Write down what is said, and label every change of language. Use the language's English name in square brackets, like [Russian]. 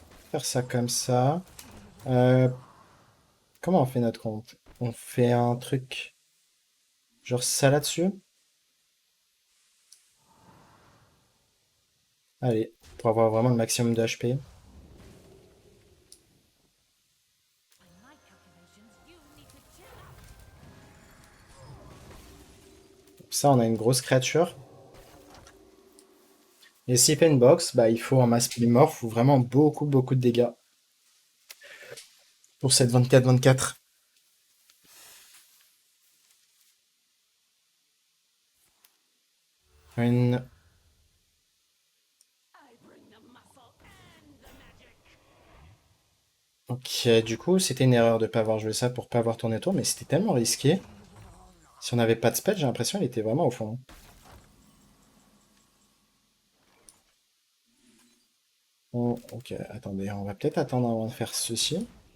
[French] Faire ça comme ça. Euh, Comment on fait notre compte? On fait un truc genre ça là-dessus? Allez, pour avoir vraiment le maximum de HP. [English] By my calculations, you need to chill out. [French] Ça, on a une grosse créature. Et s'il fait une box, bah, il faut un mass polymorphe ou vraiment beaucoup, beaucoup de dégâts. Pour cette 24-24. Une... [English] I bring the muscle and the magic. [French] Ok, du coup, c'était une erreur de pas avoir joué ça pour pas avoir tourné tour, mais c'était tellement risqué. Si on n'avait pas de spell, j'ai l'impression qu'il était vraiment au fond. Ok, attendez, on va peut-être attendre avant de faire ceci.